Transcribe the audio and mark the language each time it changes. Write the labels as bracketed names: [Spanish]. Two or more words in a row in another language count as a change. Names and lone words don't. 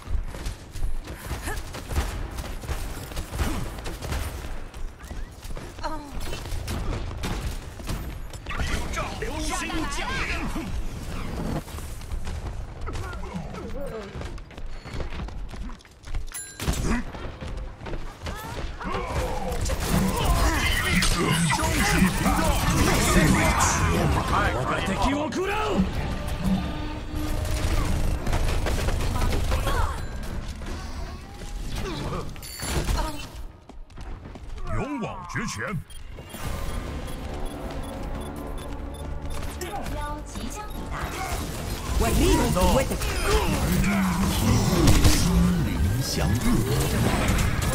[Chinese] 屏障流星降临。升起屏障。 [Japanese] 我が敵を食らう。 [Chinese] 勇往直前。目标即将抵达。体悟心灵祥和。